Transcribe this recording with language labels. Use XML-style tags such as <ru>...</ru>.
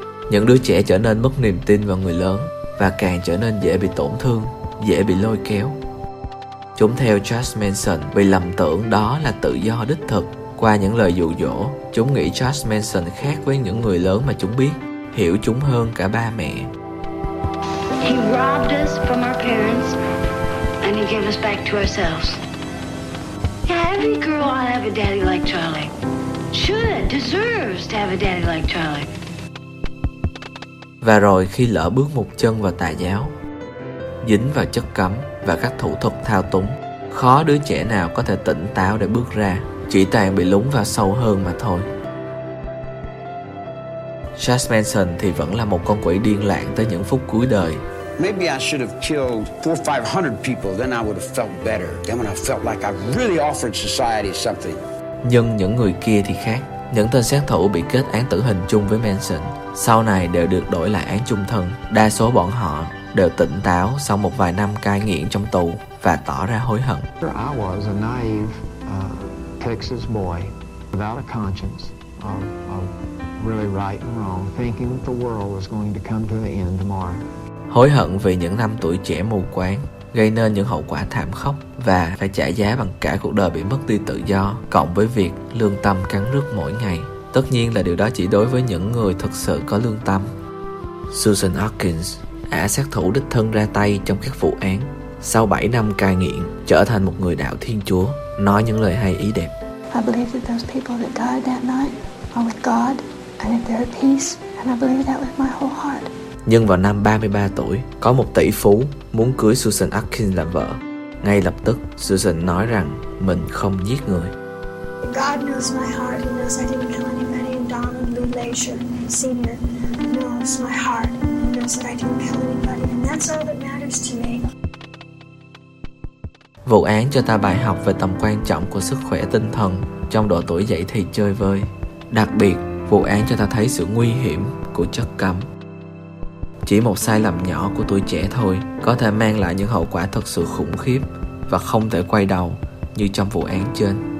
<vi>Những đứa trẻ trở nên mất niềm tin vào người lớn và càng trở nên dễ bị tổn thương, dễ bị lôi kéo. Chúng theo Charles Manson vì lầm tưởng đó là tự do đích thực. Qua những lời dụ dỗ, chúng nghĩ Charles Manson khác với những người lớn mà chúng biết, hiểu chúng hơn cả ba mẹ.</vi> <en>He robbed us from our parents and he gave us back to ourselves. Every girl ought to have a daddy like Charlie. Should, deserves to have a daddy like Charlie.</en> <vi>Và rồi khi lỡ bước một chân vào tà giáo, dính vào chất cấm và các thủ thuật thao túng, khó đứa trẻ nào có thể tỉnh táo để bước ra. Chỉ toàn bị lún vào sâu hơn mà thôi. Charles Manson thì vẫn là một con quỷ điên loạn tới những phút cuối đời.</vi> <en>Maybe I should have killed 400-500 people, then I would have felt better. Then when I felt like I really offered society something.</en> <vi>Nhưng những người kia thì khác. Những tên sát thủ bị kết án tử hình chung với Manson sau này đều được đổi lại án chung thân. Đa số bọn họ đều tỉnh táo sau một vài năm cai nghiện trong tù và tỏ ra hối hận.</vi> <en>I was a naive Texas boy without a conscience of really right and wrong, thinking that the world was going to come to the end tomorrow.</en> <vi>Hối hận vì những năm tuổi trẻ mù quáng gây nên những hậu quả thảm khốc và phải trả giá bằng cả cuộc đời bị mất đi tự do cộng với việc lương tâm cắn rứt mỗi ngày. Tất nhiên là điều đó chỉ đối với những người thực sự có lương tâm. Susan Atkins, ả sát thủ đích thân ra tay trong các vụ án, sau 7 năm cai nghiện trở thành một người đạo Thiên Chúa, nói những lời hay ý đẹp.</vi> <en>I believe that those people that died that night are with God and that they're at peace, and I believe that with my whole heart.</en> <vi>Nhưng vào năm 33 tuổi, có một tỷ phú muốn cưới Susan Atkins làm vợ. Ngay lập tức, Susan nói rằng mình không giết người.</vi> <en>God knows my heart. He knows I didn't kill anybody. And Donald Lee Leisure Senior knows my heart. He knows that I didn't kill anybody. And that's all that matters to me.</en> <vi>Vụ án cho ta bài học về tầm quan trọng của sức khỏe tinh thần trong độ tuổi dậy thì chơi vơi. Đặc biệt, vụ án cho ta thấy sự nguy hiểm của chất cấm. Chỉ một sai lầm nhỏ của tuổi trẻ thôi có thể mang lại những hậu quả thật sự khủng khiếp và không thể quay đầu như trong vụ án trên.</vi>